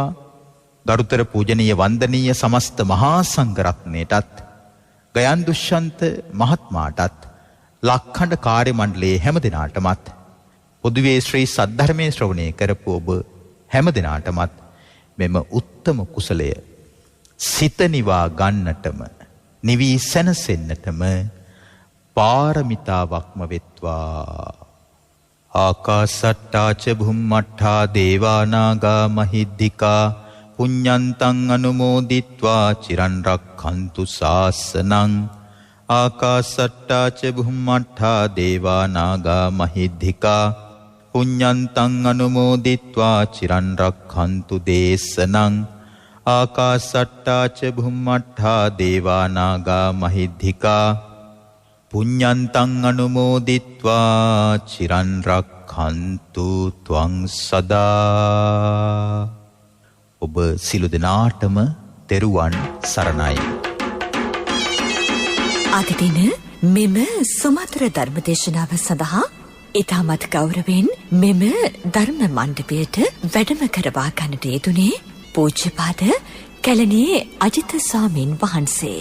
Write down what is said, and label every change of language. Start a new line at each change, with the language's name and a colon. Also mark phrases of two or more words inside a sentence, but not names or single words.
Sinhala: ගරුතර පූජනීය වන්දනීය සමස්ත මහා සංඝ රත්නයටත් ගයන් දුෂ්‍යන්ත මහත්මයාටත් ලක්ඛණ්ඩ කාර්ය මණ්ඩලයේ හැම දිනාටමත් පොදුවේ ශ්‍රී සද්ධර්මයේ ශ්‍රවණය කරපු ඔබ හැම දිනාටමත් මෙම උත්තම කුසලය සිත නිවා ගන්නටම නිවි සැනසෙන්නටම පාරමිතාවක්ම වෙත්වා.
Pali: ආකාසට්ටා ච භුම්මට්ඨා දේවා නාග මහිද්దికා පුඤ්ඤන්තං අනුමෝදිත්වා චිරන් රක්ඛන්තු ශාසනං. ආකාසට්ටා ච භුම්මට්ඨා දේවා නාග මහිද්దికා පුඤ්ඤන්තං අනුමෝදිත්වා චිරන් රක්ඛන්තු දේශනං. ආකාසට්ටා ච භුම්මට්ඨා දේවා නාග මහිද්దికා පුඤ්ඤන්තං අනුමෝදිත්වා චිරන් රක්ඛන්තු ත්වං සදා.
Sinhala: ඔබ සිළු දෙනාටම තෙරුවන් සරණයි. අද දින මෙම සුමధుර ධර්මදේශනාව සඳහා ඉතාමත් ගෞරවයෙන් මෙම ධර්ම මණ්ඩපයට වැඩම කරවා ගන්නට යෙදුනේ පූජ්‍යපාද කැලණියේ අජිත ස්වාමීන් වහන්සේ.